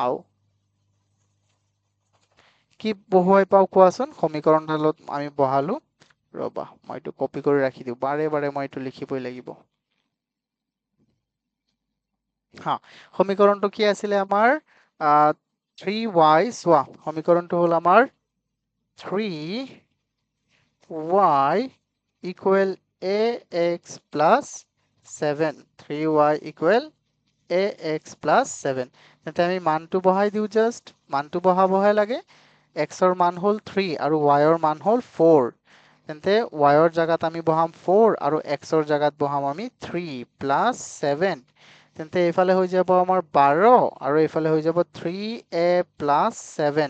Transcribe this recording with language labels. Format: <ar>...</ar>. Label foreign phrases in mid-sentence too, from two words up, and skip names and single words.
<as>কি বহুৱাই পাওঁ কোৱাচোন, সমীকৰণডালত আমি বহালো ৰবা মই এইটো কপি কৰি ৰাখি দিওঁ, বাৰে বাৰে মই এইটো লিখিবই লাগিব। হা, সমীকৰণটো কি আছিলে আমাৰ? 3y, চোৱা সমীকৰণটো হ'ল আমাৰ</as> <en>3y equal ax plus 7, 3y equal ax plus 7।</en> <as>তেন্তে আমি মানটো বহাই দিওঁ, জাষ্ট মানটো বহাবহে লাগে। x ৰ মান হ'ল 3 আৰু y ৰ মান হ'ল 4। তেন্তে y ৰ জাগাত আমি বহাম 4 আৰু x ৰ জাগাত বহাম আমি 3 প্লাছ 7। তেন্তে এইফালে হৈ যাব আমাৰ 12 আৰু এইফালে হৈ যাব 3a প্লাছ 7।</as>